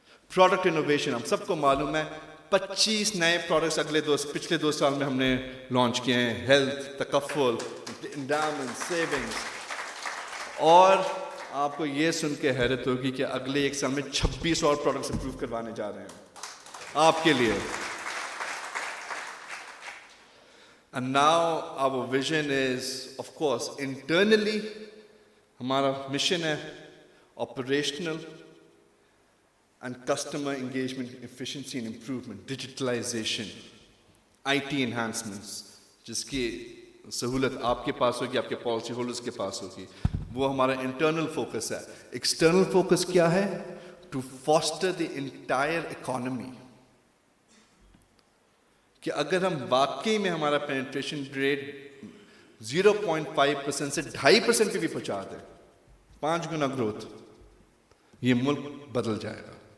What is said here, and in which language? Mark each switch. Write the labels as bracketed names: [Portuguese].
[Urdu] Product innovation ہم سب کو معلوم ہے 25 نئے پروڈکٹس پچھلے 2 سال میں ہم نے لانچ کیے ہیں. Health, تکفل، endowment, savings. اور آپ کو یہ سن کے حیرت ہوگی کہ اگلے 1 سال میں 26 اور پروڈکٹس امپروو کروانے جا رہے ہیں آپ کے لیے. [English] And now our vision is, of course, internally, [Urdu] ہمارا مشن ہے [English] operational and customer engagement, efficiency and improvement, digitalization, IT enhancements, [Urdu] جس کی سہولت آپ کے پاس ہوگی, [English] آپ کے policy holders کے پاس ہوگی. [Urdu] وہ ہمارا انٹرنل فوکس ہے. ایکسٹرنل فوکس کیا ہے؟ [English] To foster the entire economy. [Urdu] کہ اگر ہم واقعی میں ہمارا پینیٹریشن ریٹ 0.5% سے 2.5% پہ بھی پہنچا دیں, 5 گنا گروتھ, یہ ملک بدل جائے گا.